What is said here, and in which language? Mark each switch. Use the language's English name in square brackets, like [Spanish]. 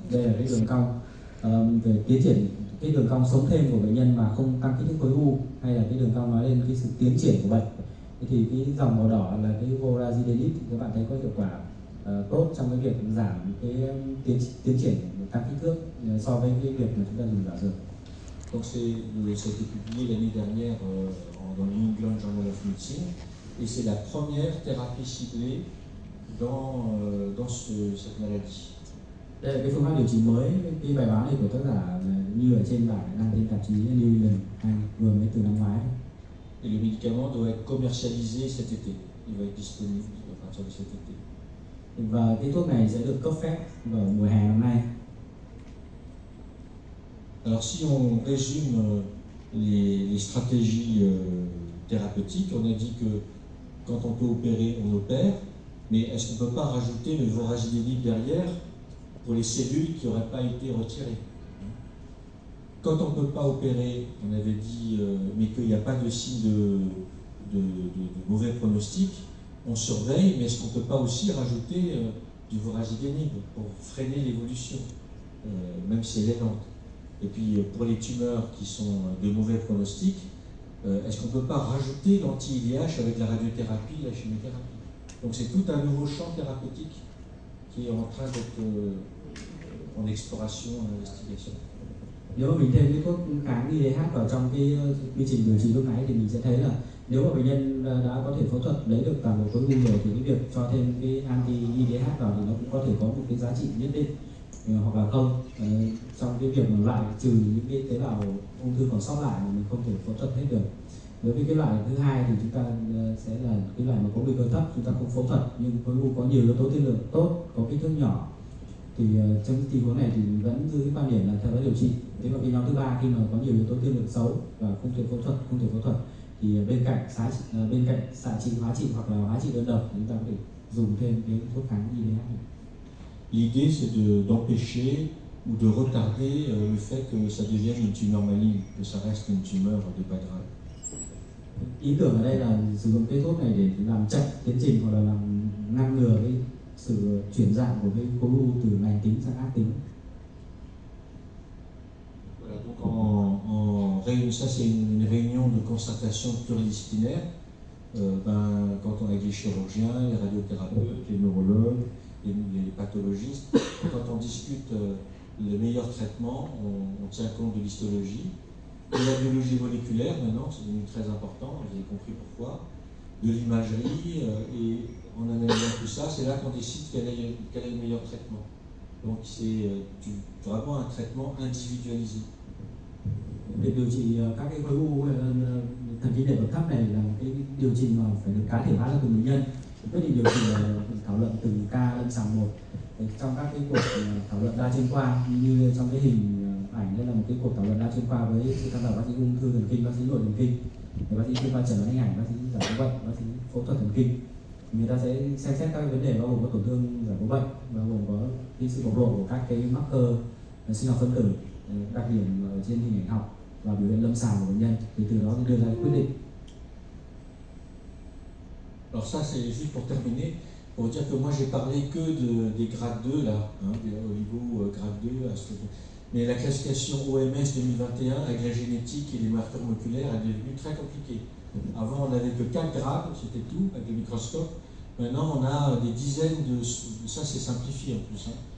[Vietnamese] Đây là cái đường cong về tiến triển, cái đường cong sống thêm của bệnh nhân mà không tăng kích thước khối u, hay là cái đường cong nói lên cái sự tiến triển của bệnh. Thì cái dòng màu đỏ là cái vorasidenib thì các bạn thấy có hiệu quả tốt trong cái việc giảm cái tiến triển tăng kích thước so với cái việc mà chúng ta dùng giả dược. [French] Donc ça a été publié l'année dernière dans le New England Journal of Medicine et c'est la première thérapie ciblée dans cette maladie. [Vietnamese] Đây là cái phương pháp điều trị mới. Cái bài báo này của tác giả như ở trên bảng đăng trên tạp chí New England vừa mới từ năm ngoái. [French] Et le médicament doit être commercialisé cet été. Il va être disponible à partir de cet été. [Vietnamese] Và cái thuốc này sẽ được cấp phép vào mùa hè năm nay. [French] Alors si on résume les stratégies thérapeutiques, on a dit que quand on peut opérer, on opère, mais est-ce qu'on ne peut pas rajouter le vorasidenib derrière pour les cellules qui n'auraient pas été retirées? Quand on ne peut pas opérer, on avait dit, mais qu'il n'y a pas de signe de mauvais pronostic, on surveille, mais est-ce qu'on ne peut pas aussi rajouter du vorasidenib pour freiner l'évolution, même si elle est lente? Et puis pour les tumeurs qui sont de mauvais pronostic, est-ce qu'on ne peut pas rajouter l'anti-IDH avec la radiothérapie, la chimiothérapie? Donc c'est tout un nouveau champ thérapeutique qui est en train d'être en exploration, en investigation. [Vietnamese] Nếu mà mình thêm cái thuốc kháng IDH vào trong cái quy trình điều trị lúc nãy thì mình sẽ thấy là nếu mà bệnh nhân đã có thể phẫu thuật lấy được toàn bộ khối u rồi thì cái việc cho thêm cái anti IDH vào thì nó cũng có thể có một cái giá trị nhất định, hoặc là không, trong cái việc mà loại trừ những cái tế bào ung thư còn sót lại mà mình không thể phẫu thuật hết được. Đối với cái loại thứ hai thì chúng ta sẽ là cái loại mà có nguy cơ thấp, chúng ta không phẫu thuật nhưng khối u có nhiều yếu tố tiên lượng tốt, có kích thước nhỏ, thì trong tình huống này thì vẫn giữ quan điểm là theo dõi điều trị. Thế và cái nhóm thứ ba khi mà có nhiều yếu tố tiên lượng xấu và không thể phẫu thuật thì bên cạnh xạ trị, hóa trị hoặc là hóa trị đơn độc chúng ta có thể dùng thêm cái thuốc kháng IDH. [French] L'idée, c'est d'empêcher ou de retarder le fait que ça devienne une tumeur maligne, que ça reste une tumeur de pas grave. [Vietnamese] Ý tưởng ở đây là sử dụng cái thuốc này để làm chậm tiến trình hoặc là làm ngăn ngừa cái sự chuyển dạng của cái khối u từ lành tính sang ác tính. [French] Voilà, donc ça c'est une réunion de concertation pluridisciplinaire. Quand on est avec les chirurgiens, les radiothérapeutes, les neurologues, les pathologistes, quand on discute le meilleur traitement, on tient compte de l'histologie. De la biologie moléculaire, maintenant, c'est devenu très important, vous avez compris pourquoi. De l'imagerie, et en analysant tout ça, c'est là qu'on décide quel est le meilleur traitement. Donc c'est vraiment un traitement individualisé. [Vietnamese] Việc điều trị các cái khối u thần kinh đệm bậc thấp này là cái điều trị mà phải được cá thể hóa ra từng bệnh nhân. Quyết định điều trị là thảo luận từng ca lâm sàng một. Trong các cái cuộc thảo luận đa chuyên khoa như trong cái hình ảnh đây là một cái cuộc thảo luận đa chuyên khoa với sự tham gia bác sĩ ung thư thần kinh, bác sĩ nội thần kinh, bác sĩ chuyên khoa chẩn đoán hình ảnh, bác sĩ giải phẫu bệnh, bác sĩ phẫu thuật thần kinh. Người ta sẽ xem xét các vấn đề bao gồm có tổn thương giải phẫu bệnh, bao gồm có cái sự bộc lộ của các cái marker sinh học phân tử, đặc điểm trên hình ảnh học và biểu hiện lâm sàng của bệnh nhân, thì từ đó đưa ra quyết định. [French] Alors ça c'est juste pour terminer, pour dire que moi j'ai parlé que des grades 2 là, des oligo grade 2, mais la classification OMS 2021 avec la génétique et les marqueurs moléculaires est devenue très compliquée. Avant on n'avait que 4 grades, c'était tout avec le microscope. Maintenant on a des dizaines ça c'est simplifié en plus.